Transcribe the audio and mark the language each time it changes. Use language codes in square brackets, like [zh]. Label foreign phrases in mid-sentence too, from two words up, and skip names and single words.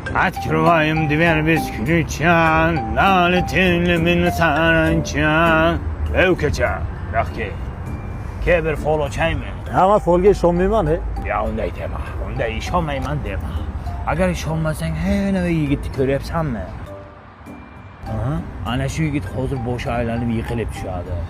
[ru] Открываем дверь без ключа, налетели мы на саранча. [uz] Ukacha, yaxshi. Keber fol ochaymi? Ama folga ishonmayman, he. Ya unday dema. Unday ishonmayman dema. Agar ishonmasang, ana yigitni ko'ryapsanmi? Aha. Ana shu yigit hozir boshi aylanib yiqilib tushadi.